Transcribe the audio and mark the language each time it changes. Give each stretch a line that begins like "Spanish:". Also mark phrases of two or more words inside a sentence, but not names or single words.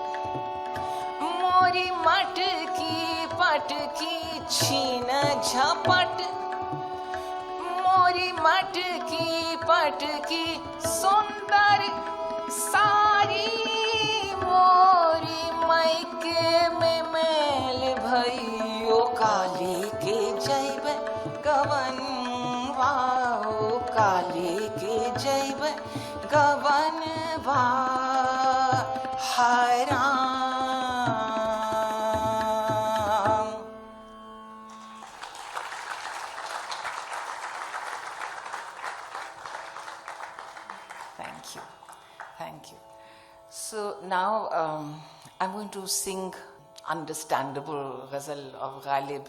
Bhojpuri: मोरी मटकी पटकी छीन झपट मोरी मटकी पटकी सुंदर सारी मोरी मैके में मैल भइयो काली के जैब गवनवा ओ काली के जैब गवनवा हाय राम।
English: Thank you. Thank you. So now I'm going to sing understandable ghazal of Ghalib.